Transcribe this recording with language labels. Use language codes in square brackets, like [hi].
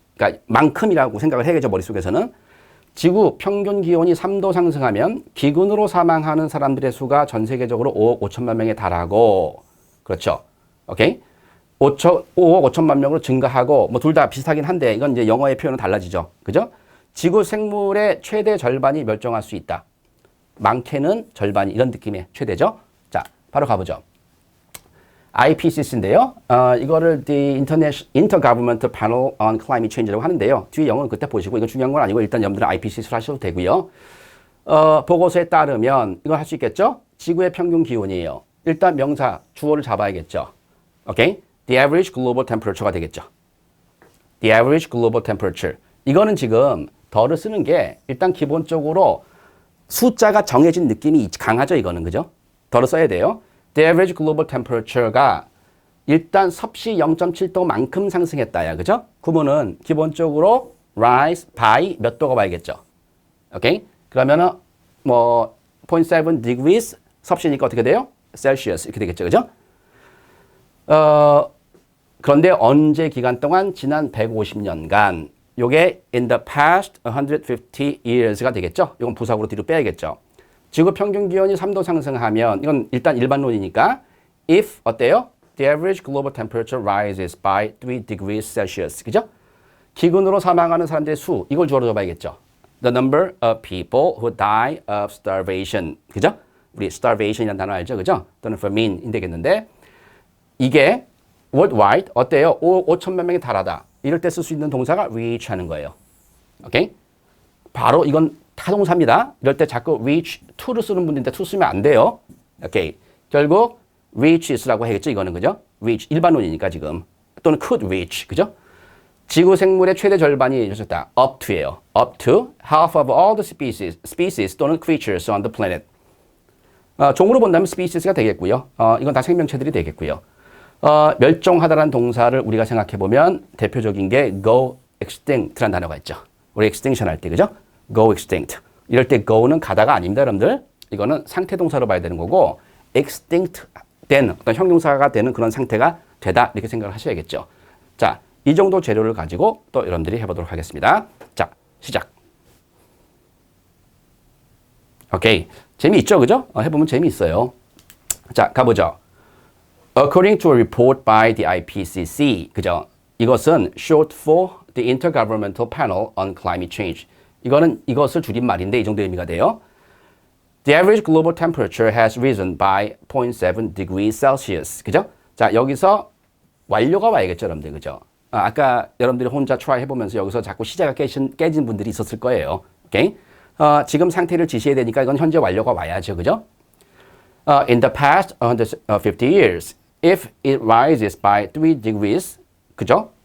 [ko] 그러니까 만큼이라고 생각을 해야겠죠, 머릿속에서는. 지구 평균 기온이 3도 상승하면 기근으로 사망하는 사람들의 수가 전 세계적으로 5억 5천만 명에 달하고, 그렇죠. 오케이? 5억 5천만 명으로 증가하고, 뭐 둘 다 비슷하긴 한데 이건 이제 영어의 표현은 달라지죠. 그죠? 지구 생물의 최대 절반이 멸종할 수 있다. 많게는 절반이, 이런 느낌의 최대죠. 자, 바로 가보죠. IPCC인데요. 이거를 [en] The Intergovernmental Panel on Climate Change라고 하는데요. [ko] 뒤에 영어는 그때 보시고, 이건 중요한 건 아니고 일단 여러분들은 IPCC를 하셔도 되고요. 보고서에 따르면 이걸 할 수 있겠죠? 지구의 평균 기온이에요. 일단 명사, 주어를 잡아야겠죠. 오케이? [en] The average global temperature가 되겠죠. The average global temperature. [ko] 이거는 지금 더를 쓰는 게 일단 기본적으로 숫자가 정해진 느낌이 강하죠, 이거는. 그죠? 더를 써야 돼요. [en] The average global temperature [ko] 가 일단 섭씨 0.7도만큼 상승했다야. 그죠? 구문은 기본적으로 rise by 몇 도가 와야겠죠. 오케이? 그러면은 뭐 0.7 degrees 섭씨니까 어떻게 돼요? Celsius 이렇게 되겠죠. 그죠? 그런데 언제 기간 동안? 지난 150년간. [en] 요게 in the past 150 years가 되겠죠. [ko] 이건 부사구로 뒤로 빼야겠죠. 지구 평균 기온이 3도 상승하면, 이건 일단 일반론이니까 if 어때요? [en] The average global temperature rises by 3 degrees Celsius. [ko] 그죠? 기근으로 사망하는 사람들의 수, 이걸 주어로 잡아야겠죠. [en] The number of people who die of starvation. [ko] 그죠? 우리 starvation이라는 단어 알죠? 그죠? 또는 famine이 되겠는데, 이게 worldwide 어때요? 5천만 명에 달하다. 이럴 때 쓸 수 있는 동사가 reach 하는 거예요. 오케이? 바로 이건 타동사입니다. 이럴 때 자꾸 reach to를 쓰는 분인데 to 쓰면 안 돼요. 오케이. 결국 reaches라고 해야겠죠. 이거는, 그죠? reach 일반론이니까 지금. [en] 또는 could reach. [ko] 그죠? 지구 생물의 최대 절반이 이렇다. [en] up to예요. up to half of all the species 또는 creatures on the planet. [ko] 종으로 본다면 species가 되겠고요. 이건 다 생명체들이 되겠고요. 멸종하다라는 동사를 우리가 생각해 보면 대표적인 게 go extinct라는 단어가 있죠. 우리 extinction 할 때, 그죠? [en] go extinct. [ko] 이럴 때 go는 가다가 아닙니다, 여러분들. 이거는 상태 동사로 봐야 되는 거고, extinct 된 어떤 형용사가 되는 그런 상태가 되다, 이렇게 생각을 하셔야겠죠. 자, 이 정도 재료를 가지고 또 여러분들이 해보도록 하겠습니다. 자, 시작. 오케이. 재미있죠, 그죠? 해보면 재미있어요. 자, 가보죠. [en] According to a report by the IPCC, [ko] 그죠? 이것은 [en] short for the Intergovernmental Panel on Climate Change. [ko] 이것을 줄임말인데 이 정도 의미가 돼요. [en] The average global temperature has risen by 0.7 degrees Celsius. [ko] 그죠? 자, 여기서 완료가 와야겠죠, 여러분들. 그죠? 아까 여러분들이 혼자 try 해보면서 여기서 자꾸 시제가 깨진 분들이 있었을 거예요. 오케이? 지금 상태를 지시해야 되니까 이건 현재 완료가 와야죠. 그죠? [en] In the past 150 years, if it rises by 3 degrees, [ko] 그죠?